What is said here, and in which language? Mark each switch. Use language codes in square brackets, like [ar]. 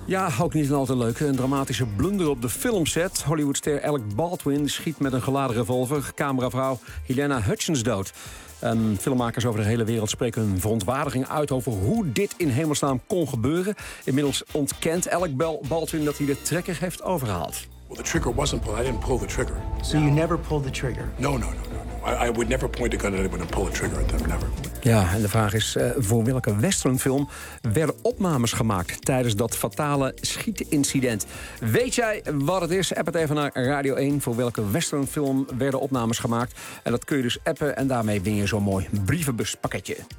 [nl] Ja, ook niet een al te leuke. Een dramatische blunder op de filmset. Hollywoodster Alec Baldwin schiet met een geladen revolver cameravrouw Helena Hutchins dood. En filmmakers over de hele wereld spreken hun verontwaardiging uit over hoe dit in hemelsnaam kon gebeuren. Inmiddels ontkent Alec Baldwin dat hij de trekker heeft overhaald. [en] Well, the trigger wasn't pulled. I didn't pull the trigger. So you never pulled the trigger? No. I would never point a gun at anyone and pull a trigger at them, never. [nl] Ja, en de vraag is, voor welke westernfilm werden opnames gemaakt tijdens dat fatale schietincident? Weet jij wat het is? App het even naar Radio 1. Voor welke westernfilm werden opnames gemaakt? En dat kun je dus appen en daarmee win je zo'n mooi brievenbuspakketje.